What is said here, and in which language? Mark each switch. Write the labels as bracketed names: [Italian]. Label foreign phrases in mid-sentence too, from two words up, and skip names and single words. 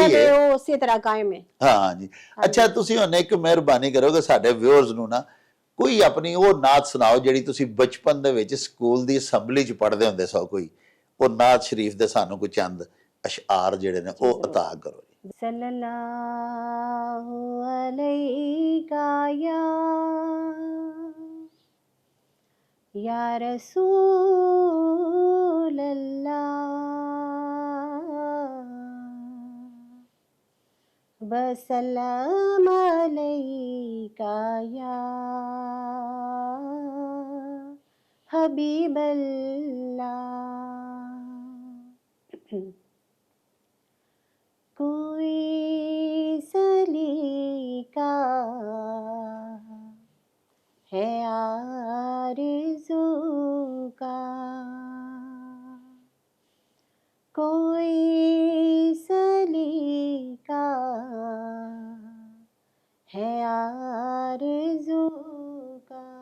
[Punjabi] ਸਨਅਤ ਹੈ ਹੈ ਉਹ ਉਸੇ ਤਰ੍ਹਾਂ ਕਾਇਮ ਹੈ। ਹਾਂ ਜੀ ਅੱਛਾ ਤੁਸੀਂ ਹੁਣ ਇੱਕ ਮਿਹਰਬਾਨੀ ਕਰੋਗੇ ਸਾਡੇ ਵਿਊਅਰਸ ਨੂੰ ਨਾ ਕੋਈ ਆਪਣੀ ਉਹ ਨਾਤ ਸੁਣਾਓ ਜਿਹੜੀ ਤੁਸੀਂ ਬਚਪਨ ਦੇ ਵਿੱਚ ਸਕੂਲ ਦੀ ਅਸੈਂਬਲੀ 'ਚ ਪੜ੍ਹਦੇ ਹੁੰਦੇ ਸੋ, ਕੋਈ ਉਹ ਨਾਤ ਸ਼ਰੀਫ ਦੇ ਸਾਨੂੰ ਕੋਈ ਚੰਦ ਅਸ਼ਆਰ ਜਿਹੜੇ ਨੇ ਉਹ ਅਤਾ ਕਰੋ। [Arabic] صلى الله عليك يا رسول الله وسلم عليك يا حبيب الله. [Urdu] کوئی سلیقہ ہے آرزو کا، کوئی سلیقہ ہے آرزو کا,